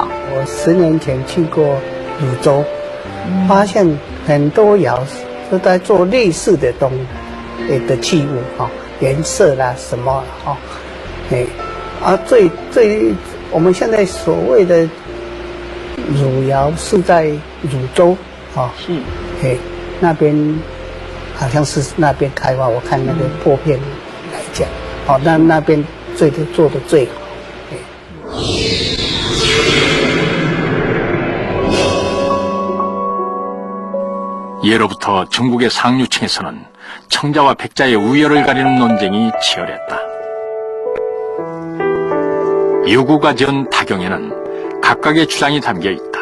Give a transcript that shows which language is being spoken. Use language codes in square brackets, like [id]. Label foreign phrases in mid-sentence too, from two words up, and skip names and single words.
[zh] 我10年前去过泸州，发现很多窑都在做类似的的器物颜色啦什么最我们现在所谓的汝窑是在泸州是那边好像是那边开发，我看那个破片来讲那边做的最好。 [ko] 예로부터 중국의 상류층에서는 청자와 백자의 우열을 가리는 논쟁이 치열했다. 유구가 지은 다경에는 각각의 주장이 담겨 있다.